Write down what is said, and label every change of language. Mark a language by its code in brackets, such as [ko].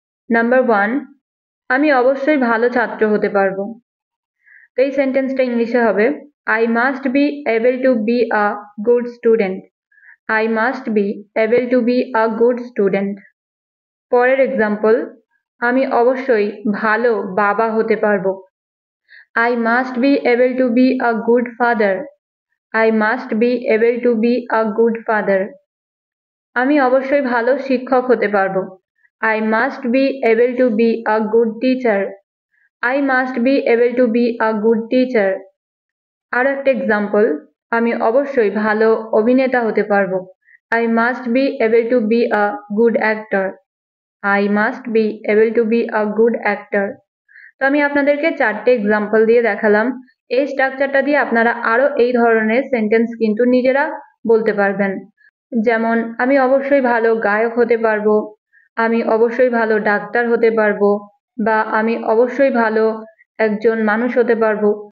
[bn] Number 1, আমি অবশ্যই ভালো ছাত্র হতে পারবো। তো এই সেন্টেন্সটা ইংলিশে হবে [en] I must be able to be a good student. I must be able to be a good student. [bn] পরের এক্সাম্পল, আমি অবশ্যই ভালো বাবা হতে পারবো। [en] I must be able to be a good father. I must be able to be a good father. [bn] আমি অবশ্যই ভালো শিক্ষক হতে পারবো। [en] I must be able to be a good teacher. I must be able to be a good teacher. [bn] আর একটা example, আমি অবশ্যই ভালো অভিনেতা হতে পারবো। [en] I must be able to be a good actor. I must be able to be a good actor. [bn] তো আমি আপনাদেরকে 4টে এক্সাম্পল দিয়ে দেখালাম। এই স্ট্রাকচারটা দিয়ে আপনারা আরো এই ধরনের সেন্টেন্স কিন্তু নিজেরা বলতে পারবেন। যেমন আমি অবশ্যই ভালো গায়ক হতে পারবো, আমি অবশ্যই ভালো ডাক্তার হতে পারবো, বা আমি অবশ্যই ভালো একজন মানুষ হতে পারবো।